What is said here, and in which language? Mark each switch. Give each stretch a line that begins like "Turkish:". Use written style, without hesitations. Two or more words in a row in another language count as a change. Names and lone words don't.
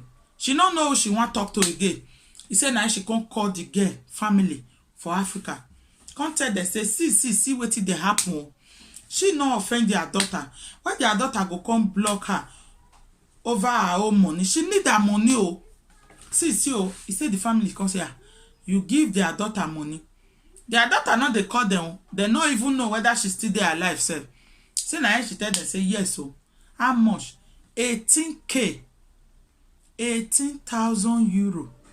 Nigerian Pidgin: She don't know who she want talk to again. He said now she can't call the girl family for Africa. Come tell them, say, see wetin dey happen. She no offend their daughter. When their daughter go come block her over her own money, she need her money. Oh, see, he said the family come say, you give their daughter money. Their daughter not they call them. They don't even know whether she's still there alive. Say now she tell them, say yes. So how much? 18K, 18,000 euro.